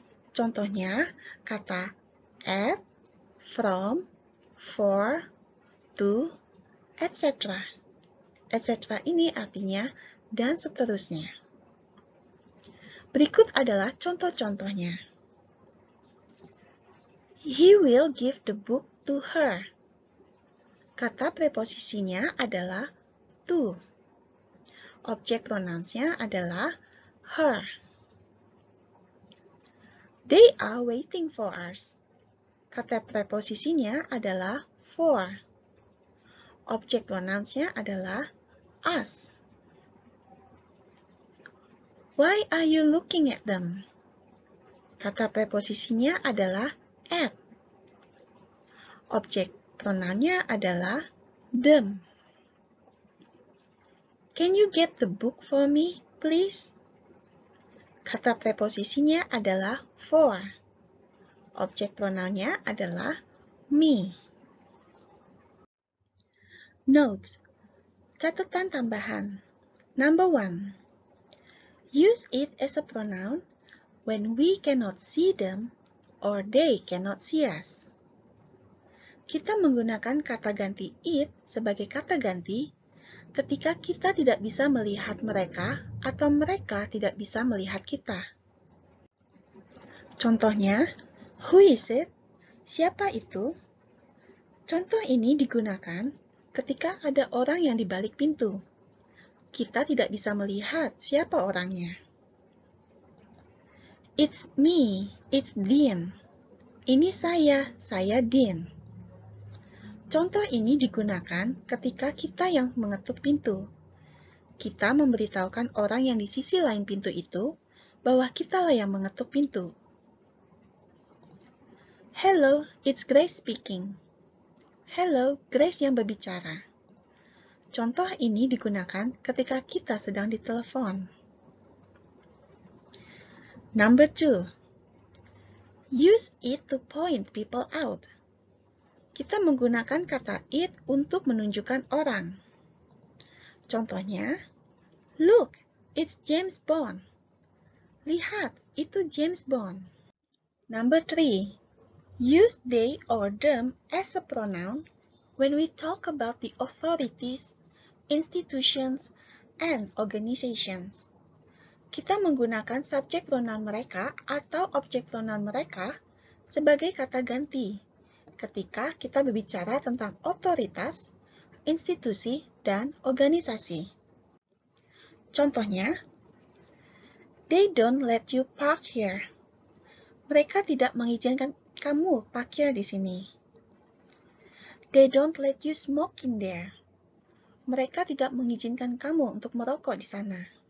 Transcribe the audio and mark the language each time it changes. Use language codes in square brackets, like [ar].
[id] Contohnya, kata at, from, for, to, etc. Etc. ini artinya dan seterusnya. Berikut adalah contoh-contohnya. [en] He will give the book to her. [id] Kata preposisinya adalah to. Objek pronounsnya adalah her. [en] They are waiting for us. [id] Kata preposisinya adalah for. Objek pronounsnya adalah us. [en] Why are you looking at them? [id] Kata preposisinya adalah at. Objek pronounnya adalah them. [en] Can you get the book for me, please? [id] Kata preposisinya adalah for. Objek pronounnya adalah me. [en] Notes. [id] Catatan tambahan. [en] Number 1. Use it as a pronoun when we cannot see them or they cannot see us. [id] Kita menggunakan kata ganti it sebagai kata ganti ketika kita tidak bisa melihat mereka atau mereka tidak bisa melihat kita. Contohnya, [en] who is it? [id] Siapa itu? Contoh ini digunakan ketika ada orang yang di balik pintu. Kita tidak bisa melihat siapa orangnya. [en] It's me, it's Dean. [id] Ini saya Dean. Contoh ini digunakan ketika kita yang mengetuk pintu. Kita memberitahukan orang yang di sisi lain pintu itu bahwa kitalah yang mengetuk pintu. [en] Hello, it's Grace speaking. [id] Hello, Grace yang berbicara. Contoh ini digunakan ketika kita sedang ditelepon. [en] Number 2. Use it to point people out. [id] Kita menggunakan kata it untuk menunjukkan orang. [en] Contohnya, look, it's James Bond. [id] Lihat, itu James Bond. [en] Number 3. Use they or them as a pronoun when we talk about the authorities, institutions, and organizations. [id] Kita menggunakan subjek pronoun mereka atau objek pronoun mereka sebagai kata ganti ketika kita berbicara tentang otoritas, institusi, dan organisasi. [en] Contohnya, they don't let you park here. [id] Mereka tidak mengizinkan kamu parkir di sini. [en] They don't let you smoke in there. [id] Mereka tidak mengizinkan kamu untuk merokok di sana.